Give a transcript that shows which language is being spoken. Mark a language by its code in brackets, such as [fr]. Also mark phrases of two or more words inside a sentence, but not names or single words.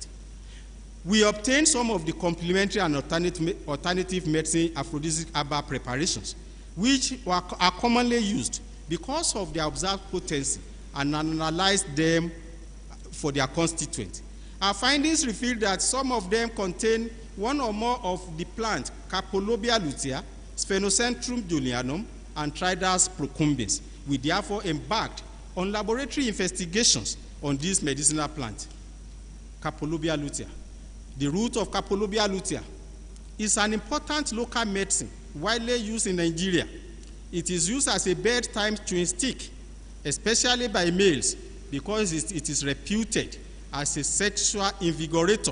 [en] We obtained some of the complementary and alternative medicine aphrodisiac herbal preparations, which are commonly used because of their observed potency, and analyzed them for their constituents. Our findings revealed that some of them contain one or more of the plant Capolobia lutea, Sphenocentrum julianum, and Tridus procumbens. We therefore embarked on laboratory investigations on this medicinal plant, Capolobia lutea. The root of Capolobia lutea is an important local medicine widely used in Nigeria. It is used as a bedtime chewing stick, especially by males, because it is reputed as a sexual invigorator.